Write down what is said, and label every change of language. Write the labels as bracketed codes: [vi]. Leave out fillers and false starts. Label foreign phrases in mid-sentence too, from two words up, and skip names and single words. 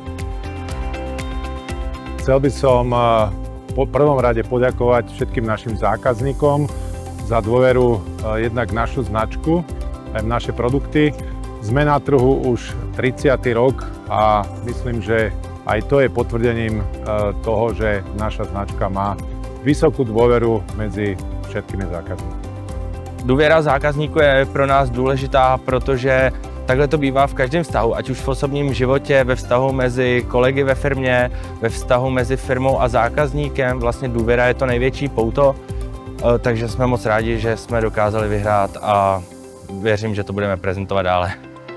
[sk] Chcel by som v prvom rade poďakovať všetkým našim zákazníkom za dôveru jednak v našu značku, aj v naše produkty. Sme na trhu už 30. rok a myslím, že aj to je potvrdením toho, že naša značka má vysokú dôveru medzi všetkými zákazníkmi. [cs] Důvěra zákazníků je pro nás důležitá, protože takhle to bývá v každém vztahu, ať už v osobním životě, ve vztahu mezi kolegy ve firmě, ve vztahu mezi firmou a zákazníkem. Vlastně důvěra je to největší pouto, takže jsme moc rádi, že jsme dokázali vyhrát a věřím, že to budeme prezentovat dále.